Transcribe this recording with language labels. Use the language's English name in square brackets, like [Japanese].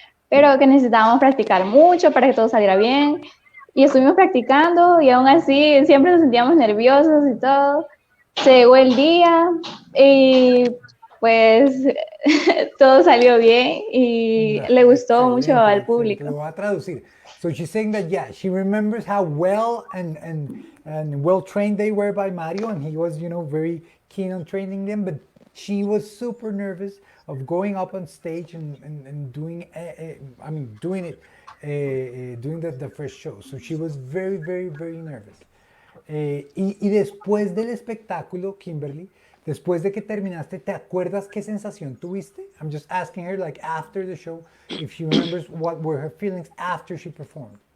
[Spanish] Pero que necesitábamos practicar mucho para que todo saliera bien. Y estuvimos practicando y aún así siempre nos sentíamos nerviosos y todo. Se llegó el día y pues todo salió bien y le gustó mucho Excelente, al excelente. público. Lo voy a traducir. [English] So she's saying that, yeah, she remembers how well and well trained they were by Mario, and he was, very keen on training them, but she was super nervous of going up on stage and doing, doing it, doing the first show. So she was very, very, very nervous. [Spanish] Y después del espectáculo, Kimberly, después de que terminaste, ¿te acuerdas qué sensación tuviste? [English] I'm just asking her, like, after the show, if she remembers what were her feelings after she performed.